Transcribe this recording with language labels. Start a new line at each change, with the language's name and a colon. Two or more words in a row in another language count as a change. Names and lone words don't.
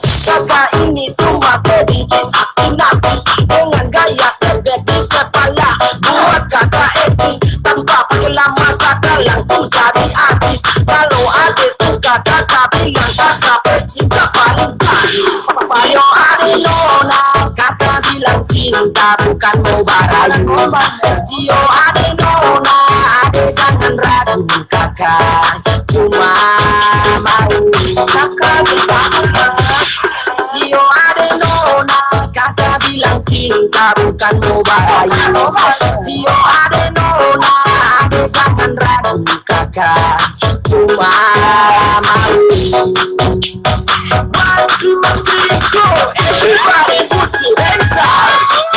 Ambonese Malay: Kakak ini cuma sedikit aksi dengan gaya kerja di kepala. Buat kakak eti tanpa pakai lama kakak langsung jadi artis. Kalau adik suka kakak bilang kakak pecinta paling Payo ade nona, kakak bilang cinta bukan mau barayu. Sio ade nona, ade jangan ragu. Kakak cuma mau kakak bilang Sio ade nona, kakak bilang cinta bukan mau barayu. Sio ade nona, ade jangan ragu. Kakak cuma mau.
English: One, two, three, go! Everybody put your hands up!